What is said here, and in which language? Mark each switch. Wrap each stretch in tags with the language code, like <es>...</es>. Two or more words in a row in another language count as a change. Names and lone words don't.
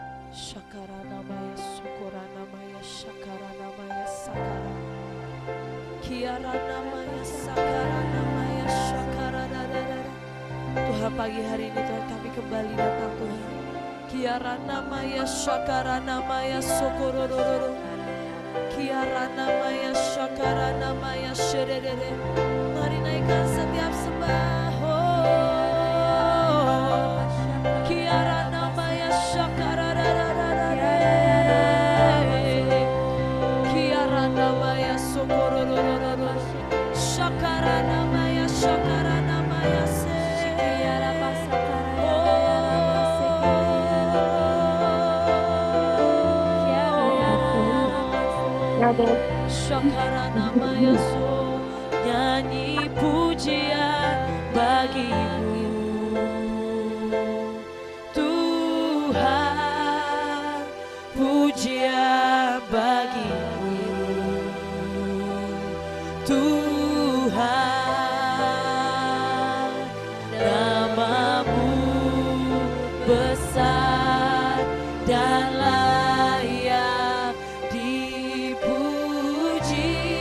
<id>Shakarana Maya Sukurana Maya Shakarana Maya Sakara Kiarana Maya Sakarana Maya Shakarana. Tuhan, pagi hari ini Tuhan kami kembali datang Tuhan. Kiarana Maya Shakarana Maya Sukuroro Kiarana Maya Shakarana Maya Sherere. Mari naikkan setiap sembah. Kiarana Maya Shakarana Kiarana Maya Sukuroro Shakarana Maya Shakarana Maya Shakarana Maya So. Nyanyi pujian bagimu Tuhan, pujian bagimu Tuhan, namamu besar dan layak dipuji.</id>